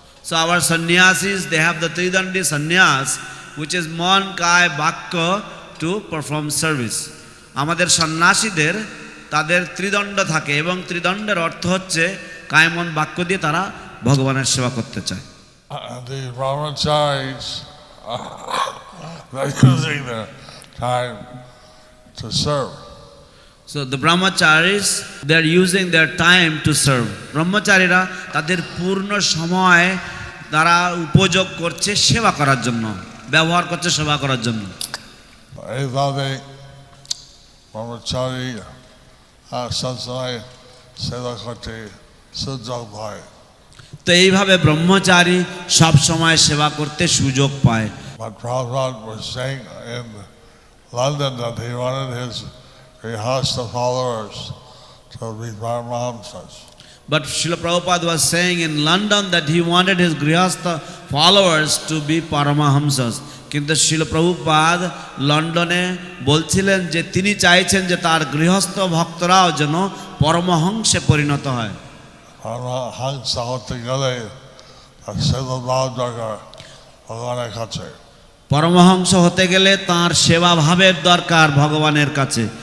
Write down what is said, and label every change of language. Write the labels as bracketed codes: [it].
[en] So our sannyasis, they have the Tridandi sannyas, which is man, kai, bhakya, to perform service. [bn] আমাদের সন্ন্যাসীদের তাদের ত্রিদণ্ড থাকে এবং ত্রিদণ্ডের অর্থ হচ্ছে কায় মন বাক্য দিয়ে তারা ভগবানের সেবা করতে চায়। [en] The brahmacharis, they're using their time to serve. So the brahmacharis, they are using their time to serve. [bn] ব্রহ্মচারীরা তাদের পূর্ণ সময় তারা উপযোগ করছে সেবা করার জন্য, ব্যবহার করছে সেবা করার জন্য। এইভাবে brahmachari সবসময় সেবা করতে সুযোগ পায়। তো এইভাবে ব্রহ্মচারী সব সময় সেবা করতে সুযোগ পায়। [en] But Prabhupada was saying in London that he wanted his grihastha followers to be Paramahamsas. But Srila Prabhupada was saying in London that he wanted his grihastha followers to be Paramahamsas. [bn] কিন্তু Srila Prabhupada লন্ডনে বলছিলেন যে তিনি চাইছেন যে তার গৃহস্থ ভক্তরাও যেন পরমহংসে পরিণত হয়। Paramahamsa হতে গেলে সেবা ভাব দরকার ভগবানের কাছে। পরমহংস হতে গেলে তার সেবা ভাবের দরকার ভগবানের কাছে।